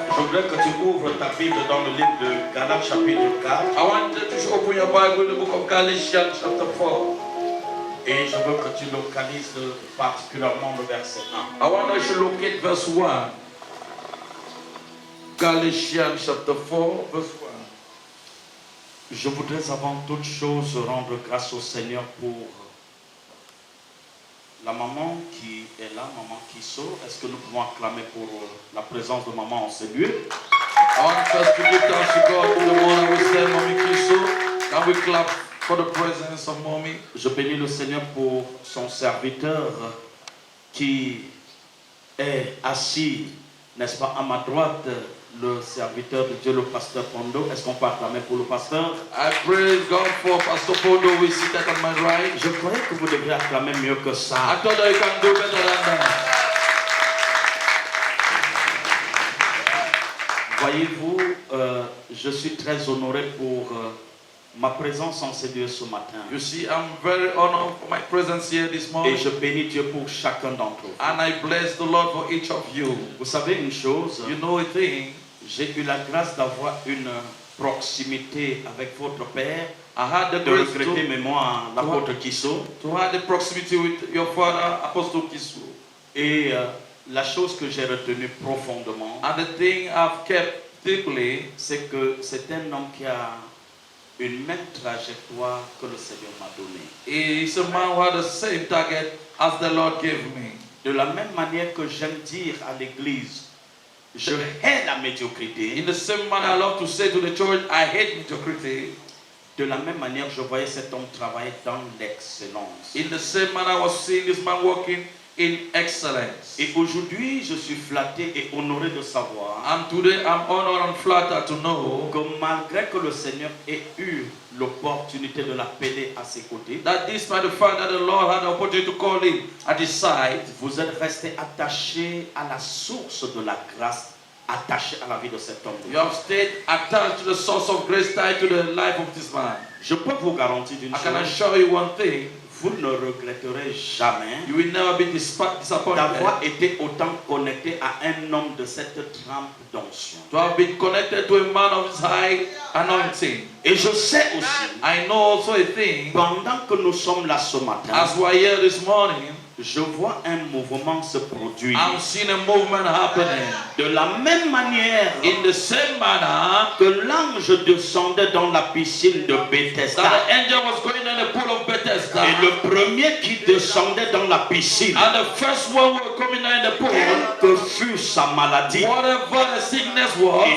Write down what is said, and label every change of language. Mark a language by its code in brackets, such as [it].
[fr] Je voudrais que tu ouvres ta Bible dans le livre de Galates chapitre 4. [en] I want you to open your Bible in the book of Galatians chapter 4. [fr] Et je veux que tu localises particulièrement le verset 1. [en] I want us to locate verse 1. Galatians chapter 4, verse 1. [fr] Je voudrais avant toute chose rendre grâce au Seigneur pour la maman qui est là, maman Kiso. Est-ce que nous pouvons acclamer pour la présence de maman en ce lieu? [en] I want us to give thanks to God for the one who said, Mommy Kiso. Can we clap for the presence of Mommy? [fr] Je bénis le Seigneur pour son serviteur qui est assis, n'est-ce pas, à ma droite, le serviteur de Dieu, le pasteur Pondo. Est-ce qu'on peut acclamer pour le pasteur? [en] I praise God for Pastor Pondo who is seated on my right. [fr] Je croyais que vous devriez acclamer mieux que ça. [en] I thought that you can do better than that. [fr] Voyez-vous, je suis très honoré pour ma présence en ces lieux ce matin. [en] You see, I'm very honored for my presence here this [fr] Et [en] morning. [fr] je bénis Dieu pour chacun d'entre vous. [en] And I bless the Lord for each of you. [fr] Vous savez une chose, [en] You know a thing, [fr] j'ai eu la grâce d'avoir une proximité avec votre père, [en] I had the [fr] de [en] grace [fr] regretter mémoire l'apôtre Kiso. [en] to have the proximity with your father, Apostle Kisu. [fr] Et la chose que j'ai retenue profondément, [en] And the thing I've kept deeply, [fr] c'est que c'est un homme qui a une même trajectoire que le Seigneur m'a donnée. [en] is a man who had the same target as the Lord gave me. [fr] De la même manière que j'aime dire à l'église, je hais la médiocrité. [en] In the same manner, I love to say to the church, I hate mediocrity. [fr] De la même manière, je voyais cet homme travailler dans l'excellence. [en] In the same manner, I was seeing this man working in excellence. [fr] Et aujourd'hui, je suis flatté et honoré de savoir [en] And today, I'm honored and flattered to know [fr] que malgré que le Seigneur ait eu l'opportunité de l'appeler à ses côtés, [en] that despite the fact that the Lord had the opportunity to call him at his side, [fr] vous êtes resté attaché à la source de la grâce, attaché à la vie de cet homme. [en] you have stayed attached to the source of grace tied to the life of this man. [fr] Je peux vous garantir d'une [en] I can [fr] chose, [en] assure you one thing, [fr] vous ne regretterez jamais [en] you will never be disappointed [fr] d'avoir été autant connecté à un homme de cette trempe d'onction. [en] to have been connected to a man of his high anointing. [fr] Et je sais aussi, [en] I know also a thing, [fr] pendant que nous sommes là ce matin, [en] as we are here this morning, [fr] je vois un mouvement se produire. [en] I'm seeing a movement happening. [fr] De la même manière [en] In the same manner [fr] que l'ange descendait dans la piscine de [en] that [fr] Bethesda, [en] the angel was going in the pool of Bethesda, [fr] et le premier qui descendait dans la piscine, [en] and the first one who was coming in the pool, [fr] quelle que fût sa maladie, [en] whatever the sickness was